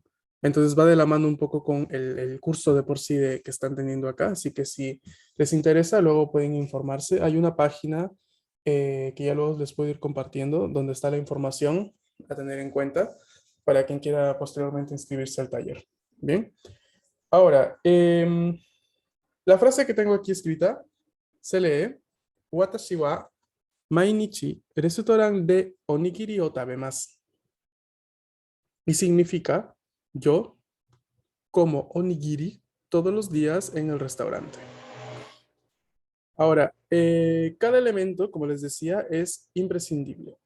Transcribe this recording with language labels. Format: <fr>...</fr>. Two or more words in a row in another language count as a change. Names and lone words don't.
<es>Entonces va de la mano un poco con el curso de por sí que están teniendo acá, así que si les interesa, luego pueden informarse. Hay una página que ya luego les puedo ir compartiendo, donde está la información a tener en cuenta para quien quiera posteriormente inscribirse al taller. Bien, ahora, la frase que tengo aquí escrita se lee:</es> <ja>Watashi wa mainichi restaurant de onigiri o tabemasu.</ja> <es>Y significa: yo como onigiri todos los días en el restaurante. Ahora, cada elemento, como les decía, es imprescindible.</es>